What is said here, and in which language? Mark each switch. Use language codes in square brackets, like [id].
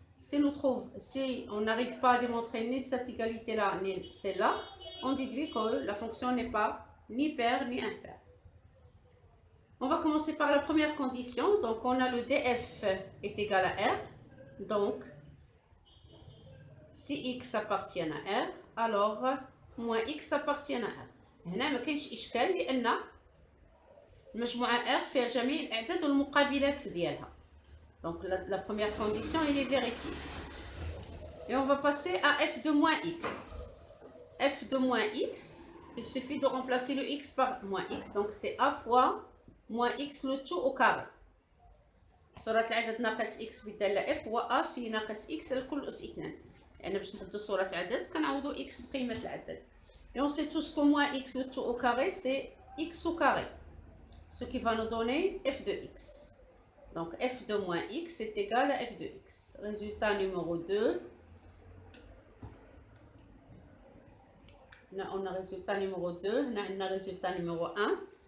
[fr] Si on n'arrive pas à démontrer ni cette égalité-là, ni celle-là, on déduit que la fonction n'est pas ni paire ni impaire. On va commencer par la première condition. Donc, on a le df est égal à r. Donc, si x appartient à r, alors moins x appartient à r. [ar] هنا ما كاينش إشكال لأن المجموعة r فيها جميع الأعداد والمقابلات ديالها. [fr] Donc la première condition, elle est vérifiée. Et on va passer à f de moins x. f de moins x, il suffit de remplacer le x par moins x. Donc c'est a fois moins x le tout au carré. [ar] صورة العدد ناقص x بالدالة f هو a في ناقص x الكل أس 2. يعني باش نحددو صورة عدد كنعوضو x بقيمة العدد. [fr] Et on sait tous que moins x le tout au carré, c'est x au carré. Ce qui va nous donner f de x. Donc f de moins x est égal à f de x. Résultat numéro 2. Là, on a résultat numéro 2. Là, on a résultat numéro 1.